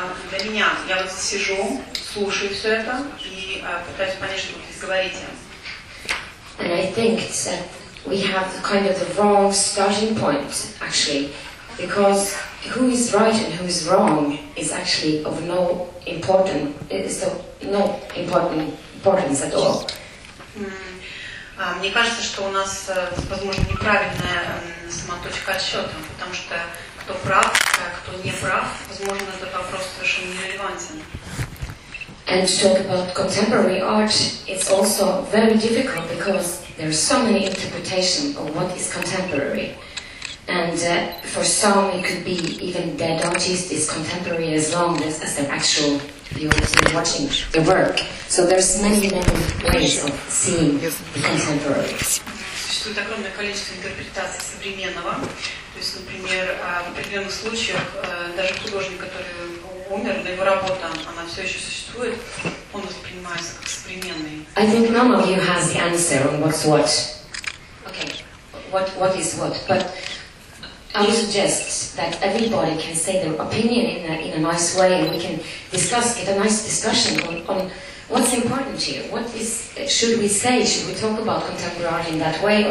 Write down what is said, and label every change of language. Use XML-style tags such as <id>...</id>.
<ru>Для меня, я вот сижу, слушаю все это и пытаюсь понять, что вы здесь говорите.</ru> <en>And I think it's that we have kind of the wrong starting point, actually, because who is right and who is wrong is actually of no importance, is of no importance at all.</en> <ru>Мне кажется, что у нас, возможно, неправильная сама точка отсчета, потому что кто прав, кто не прав, возможно, этот вопрос совершенно нерелевантен.</ru> <en>And to talk about contemporary art, it's also very difficult because there are so many interpretations of what is contemporary. And for some, it could be even dead artists is contemporary as long as their actual viewers are watching the work. So there's many, many ways of seeing the contemporary.</en> <ru>Существует огромное количество интерпретаций современного. То есть, например, в определенных случаях даже художник, который умер, но его работа, она все еще существует, он воспринимается как современный.</ru> <en>I think none of you has the answer on what's what. Okay, what is what? But I would suggest that everybody can say their opinion in a nice way, and we can discuss, get a nice discussion on what's important to you? What is, should we say? Should we talk about contemporary art in that way?</en>